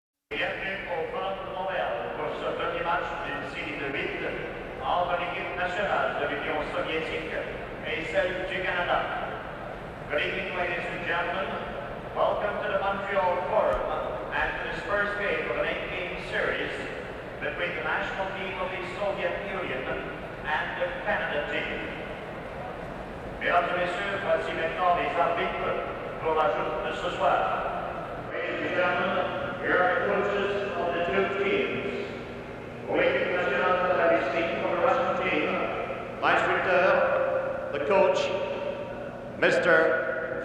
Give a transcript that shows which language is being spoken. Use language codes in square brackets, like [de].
[fr] Bienvenue au Parc de Montréal pour ce premier match d'une série de 8 entre l'équipe nationale de l'Union soviétique et celle du Canada. [en] Good evening, ladies and gentlemen. Welcome to the Montreal Forum and to this first game of an 8-game series between the national team of the Soviet Union and the Canada team. [fr] Mesdames et messieurs, voici maintenant les arbitres pour la journée de ce soir. [en] Ladies and gentlemen, here are the coaches of the two teams. [fr] Pour l'équipe nationale de la Russie, [en] for the Russian team, [fr] l'instructeur, [en] the coach, Mr.